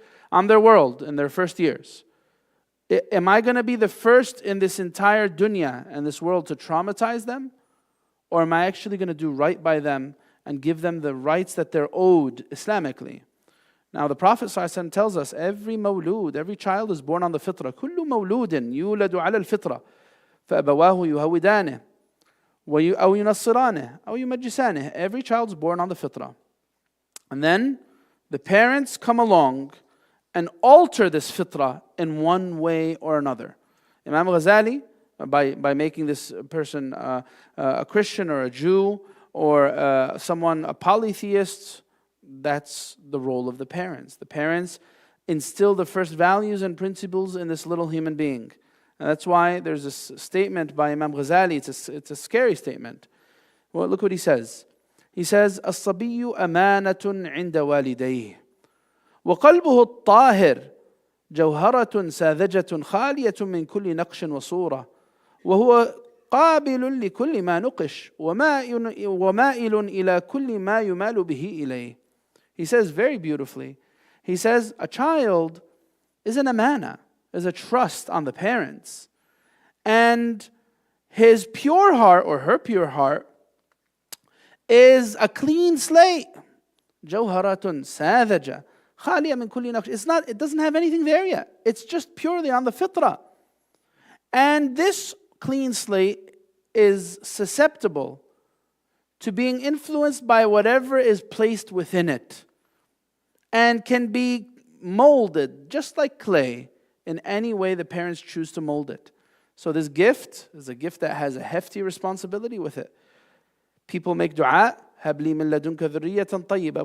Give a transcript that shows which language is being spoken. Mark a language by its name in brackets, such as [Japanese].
[English] I'm their world in their first years. Am I going to be the first in this entire dunya and this world to traumatize them? Or am I actually going to do right by them and give them the rights that they're owed Islamically? Now the Prophet ﷺ tells us every mawlud, every child is born on the fitrah. [Arabic] كل مولود يولد على الفطرة فأبواه يهودانه أو ينصرانه أو يمجسانه. [English] Every child is born on the fitrah. And then the parents come along and alter this fitrah in one way or another. Imam Ghazali, by making this person a Christian or a Jew or someone a polytheist, that's the role of the parents. The parents instill the first values and principles in this little human being. And that's why there's a statement by Imam Ghazali, it's a scary statement. Well, look what he says. He says, [Arabic] الصبي أمانة عند والديه وقلبه الطاهر جوهرة ساذجة خالية من كل نقش وصورة وهو قابل لكل ما نقش ومائل إلى كل ما يمال به إليه. [English] He says very beautifully, he says, a child is an amana, is a trust on the parents. And his pure heart or her pure heart is a clean slate. [Arabic] Jawharatun sadhaja. Khaliya min kulli naqsh. [English] It doesn't have anything there yet. It's just purely on the fitrah. And this clean slate is susceptible to being influenced by whatever is placed within it, and can be molded just like clay in any way the parents choose to mold it. So this gift is a gift that has a hefty responsibility with it. People make dua, [Arabic] هَبْ لِي مِن لَدُنْكَ ذُرِّيَّةً طَيِّبَةً.